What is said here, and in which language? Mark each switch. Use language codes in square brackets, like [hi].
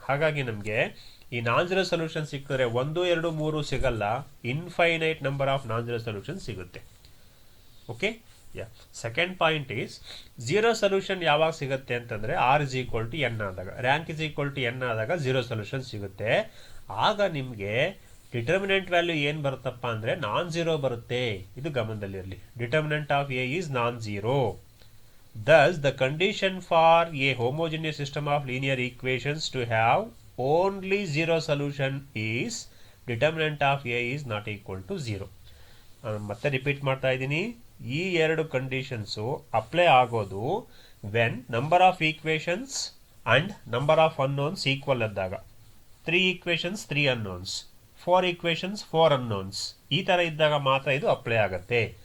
[kn] ಹಾಗಾಗಿ ನಮಗೆ ಈ ನಾನ್ ಝೀರೋ ಸೊಲ್ಯೂಷನ್ ಸಿಕ್ಕಿದ್ರೆ 1, 2, 3 ಸಿಗಲ್ಲ, infinite number of non zero solution ಸಿಗುತ್ತೆ. Okay, yeah. [en] second point is, [kn] 0 solution ಯಾವಾಗ ಸಿಗುತ್ತೆ ಅಂತಂದರೆ R is equal to N ಆದಾಗ, rank is equal to N ಆದಾಗ 0 ಸೊಲ್ಯೂಷನ್ ಸಿಗುತ್ತೆ. ಆಗ ನಿಮಗೆ ಡಿಟರ್ಮಿನೆಂಟ್ ವ್ಯಾಲ್ಯೂ ಏನು ಬರುತ್ತಪ್ಪ ಅಂದರೆ ನಾನ್ ಝೀರೋ ಬರುತ್ತೆ. ಇದು ಗಮನದಲ್ಲಿರಲಿ. [en] Determinant of A is non zero. Thus, the condition for a homogeneous system of linear equations to have only 0 solution is determinant of A is not equal to 0. [kn] ಮತ್ತೆ repeat ಮಾಡ್ತಾ ಇದ್ದೀನಿ. ಈ 2 conditions apply ಆಗೋದು when number of equations and number of unknowns equal ಆದಾಗ. 3 equations, 3 unknowns, 4 equations, 4 unknowns ಈ ಥರ ಇದ್ದಾಗ ಮಾತ್ರ ಇದು ಅಪ್ಲೈ ಆಗುತ್ತೆ.